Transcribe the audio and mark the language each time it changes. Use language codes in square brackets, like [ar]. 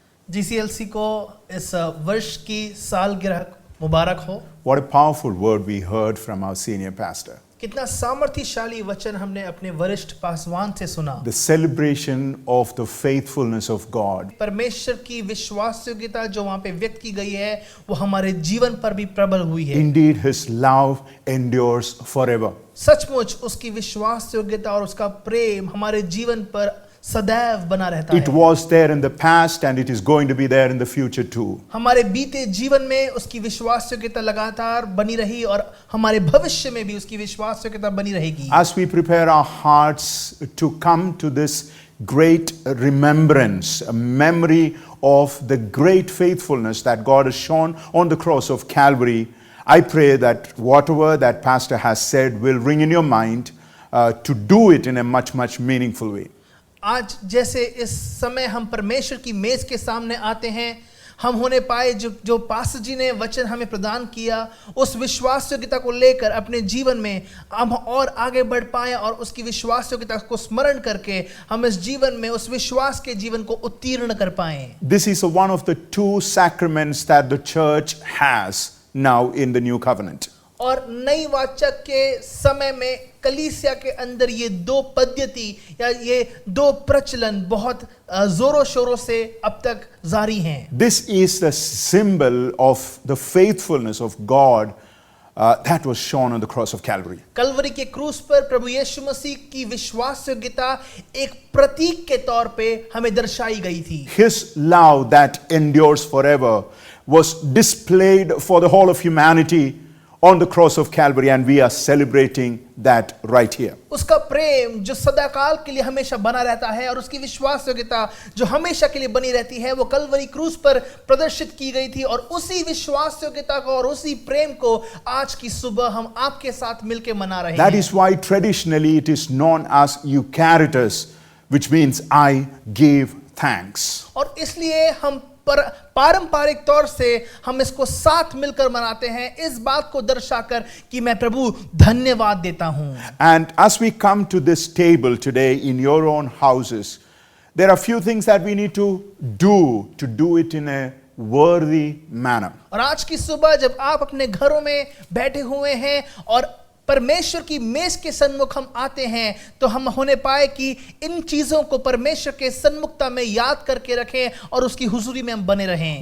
[hi] GCLC को इस वर्ष की सालगिरह मुबारक हो। [en] What a powerful word we heard from our senior pastor. [hi] कितना सामर्थ्यशाली वचन हमने अपने वरिष्ठ पासवान से सुना। [en] The celebration of the faithfulness of God. [hi] परमेश्वर की विश्वास योग्यता जो वहाँ पे व्यक्त की गई है वो हमारे जीवन पर भी प्रबल हुई है। [en] Indeed, His love endures forever. [hi] सचमुच उसकी विश्वास योग्यता और उसका प्रेम हमारे जीवन पर सदैव बना रहता [en] It [hi] है। [en] was there in the past and it is going to be there in the future too. [hi] हमारे बीते जीवन में उसकी विश्वास योग्यता लगातार बनी रही और हमारे भविष्य में भी उसकी विश्वास योग्यता बनी रहेगी। [en] As we prepare our hearts to come to this great remembrance, a memory of the great faithfulness that God has shown on the cross of Calvary, I pray that whatever that pastor has said will ring in your mind to do it in a much, much meaningful way. [hi] आज जैसे इस समय हम परमेश्वर की मेज के सामने आते हैं, हम होने पाए जो पास्टर जी ने वचन हमें प्रदान किया उस विश्वास योग्यता को लेकर अपने जीवन में हम और आगे बढ़ पाए और उसकी विश्वास योग्यता को स्मरण करके हम इस जीवन में उस विश्वास के जीवन को उत्तीर्ण कर पाए। [en] This is one of the two sacraments that the church has now in the new covenant. [hi] और नई वाचक के समय में कलीसिया के अंदर ये दो पद्धति या ये दो प्रचलन बहुत जोरों शोरों से अब तक जारी हैं। [en] This is the symbol of the faithfulness of God that was shown on the cross of Calvary. [hi] Kalvari के क्रूस पर प्रभु यीशु मसीह की विश्वास योग्यता एक प्रतीक के तौर पे हमें दर्शाई गई थी। [en] His love that endures forever was displayed for the whole of humanity on the cross of Calvary, and we are celebrating that right here. [hi] उसका प्रेम जो सदाकाल के लिए हमेशा बना रहता है और उसकी विश्वास योग्यता जो हमेशा के लिए बनी रहती है वो कलवरी क्रूस पर प्रदर्शित की गई थी और उसी विश्वास योग्यता को और उसी प्रेम को आज की सुबह हम आपके साथ मिलकर मना रहे हैं। [en] That is why traditionally it is known as Eucharitus, which means I give thanks. [hi] और इसलिए हम पारंपरिक तौर से हम इसको साथ मिलकर मनाते हैं इस बात को दर्शाकर कि मैं प्रभु धन्यवाद देता हूं। [en] And as we come to this table today in your own houses, there are few things that we need to do it in a worthy manner. [hi] और आज की सुबह जब आप अपने घरों में बैठे हुए हैं और परमेश्वर की मेज के सन्मुख हम आते हैं तो हम होने पाए कि इन चीजों को परमेश्वर के सन्मुखता में याद करके रखें और उसकी हुजूरी में हम बने रहें।